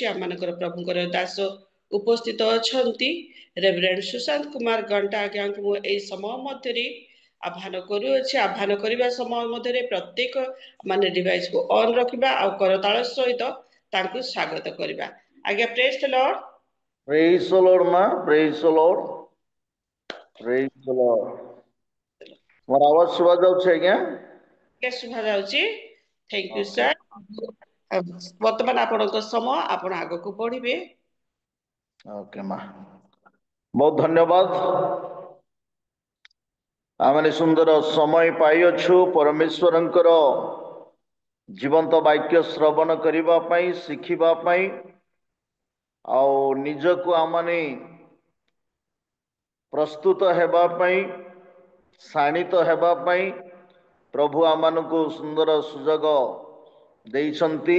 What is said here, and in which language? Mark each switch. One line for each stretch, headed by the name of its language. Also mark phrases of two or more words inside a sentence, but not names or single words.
Odia: ଆମମାନଙ୍କର ପ୍ରଭୁଙ୍କର ଦାସ ଉପସ୍ଥିତ ଅଛନ୍ତି। ରେଭରେଣ୍ଡ ସୁଶାନ୍ତ କୁମାର ଘଣ୍ଟା ଆଜ୍ଞାଙ୍କୁ ମୁଁ ଏହି ସମୟ ମଧ୍ୟରେ ଆହ୍ୱାନ କରୁଅଛି। ଆହ୍ୱାନ କରିବା ସମୟ ମଧ୍ୟରେ ପ୍ରତ୍ୟେକ ମାନେ ଡିଭାଇସକୁ ଅନ୍ ରଖିବା ଆଉ କରତାଳ ସହିତ ତାଙ୍କୁ ସ୍ୱାଗତ କରିବା।
English: ଆଜ୍ଞା, praise the Lord. Praise the Lord, ma. Praise the Lord. Praise the Lord.
Odia: ମୋର ଆୱାଜ ଶୁଭା ଯାଉଛି ଆଜ୍ଞା? ଶୁଭା ଯାଉଛି।
English: thank you sir.
Odia: ବର୍ତ୍ତମାନ ଆପଣଙ୍କ ସମୟ, ଆପଣ ଆଗକୁ ବଢିବେ। ଓକେ ମା, ବହୁତ ଧନ୍ୟବାଦ। ଆମେ ସୁନ୍ଦର ସମୟ ପାଇଅଛୁ ପରମେଶ୍ୱରଙ୍କର ଜୀବନ୍ତ ବାକ୍ୟ ଶ୍ରବଣ କରିବା ପାଇଁ, ଶିଖିବା ପାଇଁ, ଆଉ ନିଜକୁ ଆମମାନେ ପ୍ରସ୍ତୁତ ହେବା ପାଇଁ, ଶାଣିତ ହେବା ପାଇଁ ପ୍ରଭୁ ଆମମାନଙ୍କୁ ସୁନ୍ଦର ସୁଯୋଗ ଦେଇଛନ୍ତି।